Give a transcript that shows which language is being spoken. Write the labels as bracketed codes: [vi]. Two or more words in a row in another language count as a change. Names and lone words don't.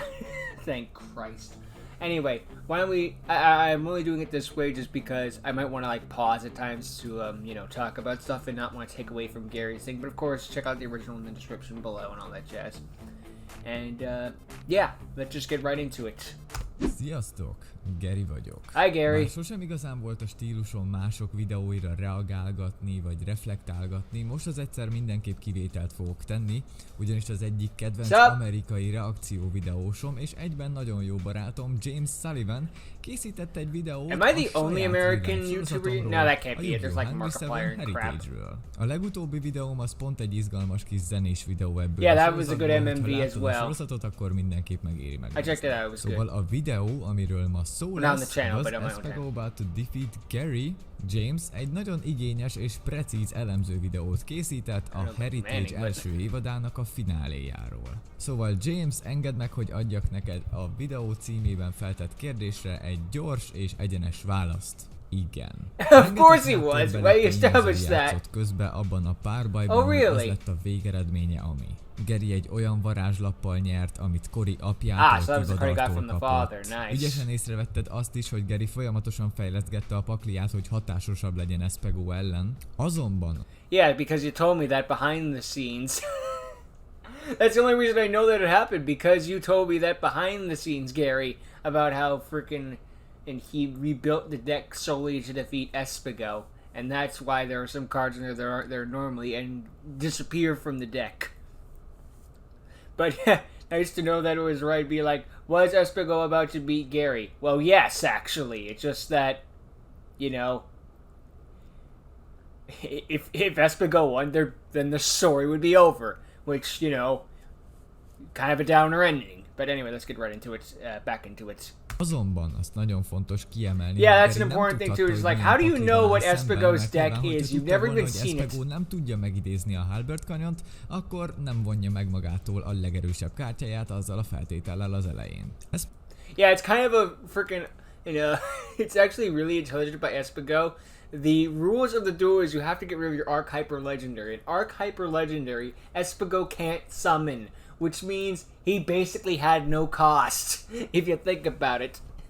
[en] Thank Christ. Anyway, why don't we... I'm only doing it this way just because I might want to, pause at times to, talk about stuff and not want to take away from Gary's thing. But, of course, check out the original in the description below and all that jazz. And, yeah, let's just get right into it. [hu] Sziasztok! Gery vagyok. Hi, Gery. Már sosem igazán volt a stílusom mások videóira reagálgatni vagy reflektálgatni, most az egyszer mindenképp kivételt fogok tenni, ugyanis az egyik kedvenc amerikai reakció videósom és egyben nagyon jó barátom James Sullivan készített egy videót [en] Am I the only American YouTuber? No, that can't be it. There's like Markiplier and crap. [hu] A legutóbbi videóm az pont egy izgalmas kis zenés videó ebből. [en] Yeah, that was a good MMV as well. [hu] Ha sorozatot, akkor mindenképp megéri meg. [en] I checked it out, it was szóval good. [hu] A videó, amiről ma szó lesz, az Espigo [en] about to defeat [hu] Gery. James egy nagyon igényes és precíz elemző videót készített a Heritage első évadának a fináléjáról. Szóval James, engedd meg, hogy adjak neked a videó címében feltett kérdésre egy gyors és egyenes választ. Igen. [en] Of course he was, we established that. [hu] Közben abban a párbajban, az lett a végeredménye, ami. Gery egy olyan varázslappal nyert, amit Cory apjától Tivadartól kapott. Nice. Ügyesen észrevetted azt is, hogy Gery folyamatosan fejlesztgette a pakliát, hogy hatásosabb legyen Espigo ellen. Azonban... [en] Yeah, because you told me that behind the scenes. That's the only reason I know that it happened, because you told me that behind the scenes, Gery, about how freaking... And he rebuilt the deck solely to defeat Espigo. And that's why there are some cards in there that aren't there normally and disappear from the deck. But nice to know that it was right. Be like, was Espigo about to beat Gery? Well, yes, actually. It's just that, if Espigo won, then the story would be over. Which, kind of a downer ending. But anyway, let's get right into it, back into it. [hu] Azonban azt nagyon fontos kiemelni. [en] Yeah, that's an important thing too. Is like, how do you know what Espigo's deck is? You've never even seen it. [hu] Espigo nem tudja megidézni a Halbert kanyont, akkor nem vonja meg magától a legerősebb kártyáját azzal a feltétellel az elején. [en] Yeah, it's kind of a freaking, it's actually really intelligent by Espigo. The rules of the duel is you have to get rid of your Arc Hyper Legendary. And Arc Hyper Legendary, Espigo can't summon, which means he basically had no cost, if you think about it.